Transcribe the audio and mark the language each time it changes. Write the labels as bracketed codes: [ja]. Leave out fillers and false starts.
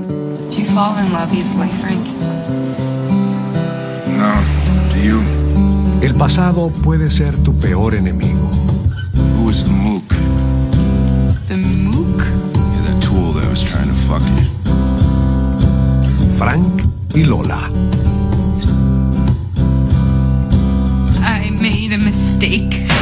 [en] Do you fall in love easily, Frank? No. Do you? [es] El pasado puede ser tu peor enemigo. [en] Who is the mook? The mook? Yeah, that tool that was trying to fuck you. [es] Frank y Lola. [en] I made a mistake.